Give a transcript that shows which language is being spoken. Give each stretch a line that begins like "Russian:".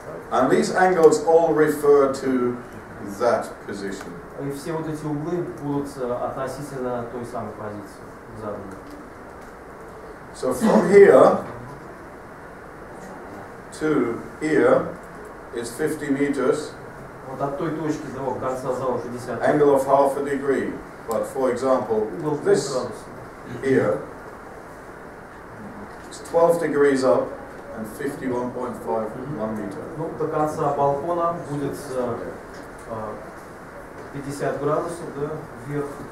English: And these angles all refer to that position.
Russian: И все вот эти углы будут относительно той самой позиции заданной.
English: So from here to here is 50 meters.
Russian: Вот от той точки до конца зала 50.
English: Angle of half a degree. But for example, this here is 12 degrees up and 51.51 meter.
Russian: Ну, до конца балкона будет 50 градусов, да, вверх.